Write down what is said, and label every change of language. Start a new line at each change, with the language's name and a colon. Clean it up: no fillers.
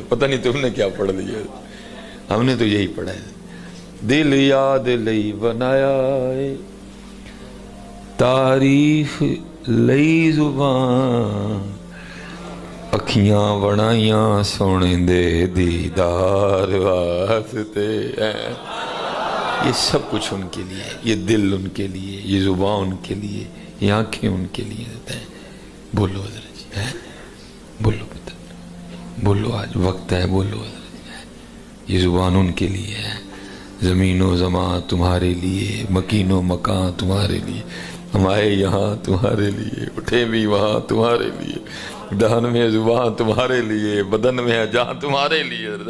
Urdu: پتہ نہیں تم نے کیا پڑھ لیا، ہم نے تو یہی پڑھا ہے.
Punjabi: دل یاد لئی بنایا، تعریف لئی زبان، اکھیاں بنائیاں سونے دے دیدار واسطے.
Urdu: یہ سب کچھ ان کے لیے، یہ دل ان کے لیے، یہ زبان ان کے لیے، یہ آنکھیں ان کے لیے. بولو حضرت جی، بولو پتہ، بولو آج وقت ہے، بولو حضرت. یہ زبان ان کے لیے ہے. زمین و زمان تمہارے لیے، مکین و مکان تمہارے لیے، ہم آئے یہاں تمہارے لیے، اٹھے بھی وہاں تمہارے لیے، دہن میں زبان تمہارے لیے، بدن میں ہے جہاں تمہارے لیے.